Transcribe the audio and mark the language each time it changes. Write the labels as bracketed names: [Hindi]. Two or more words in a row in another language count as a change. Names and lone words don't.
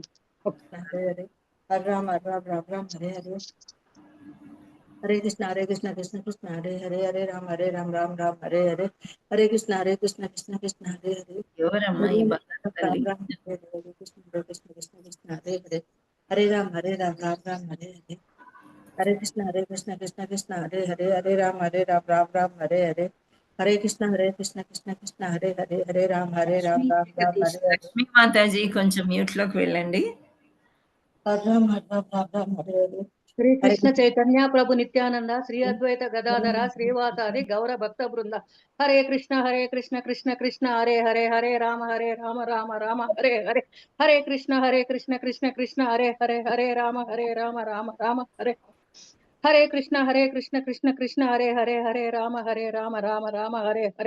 [Sanskrit] హరే రామ హరే హరే, హరే కృష్ణ కృష్ణ కృష్ణ హరే హరే, హరే రామ రామ రామ హరే హరే, హరే కృష్ణ కృష్ణ కృష్ణ హరే హరే. [Telugu] ఎవరమ్మా ఈ [Sanskrit] హరే కృష్ణ కృష్ణ కృష్ణ హరే హరే, హరే రామ రామ రామ హరే హరే, హరే కృష్ణ కృష్ణ కృష్ణ హరే హరే, హరే రామ రామ రామ హరే హరే, హరే కృష్ణ కృష్ణ కృష్ణ హరే హరే, హరే రామ రామ రామ హరే హరే. [Telugu] లక్ష్మీ మాతాజీ కొంచెం మ్యూట్ లోకి వెళ్ళండి. [Sanskrit] హరే రామ రామ హరే హరే, श्री हरे कृष्ण चैतन्य प्रभु नित्यानंद श्री अद्वैत गदाधर श्रीवासादि गौर भक्त वृंद। हरे कृष्ण कृष्ण कृष्ण हरे हरे हरे राम राम राम हरे हरे। हरे कृष्ण कृष्ण कृष्ण हरे हरे राम राम राम हरे। हरे कृष्ण कृष्ण कृष्ण हरे राम राम राम हरे हरे।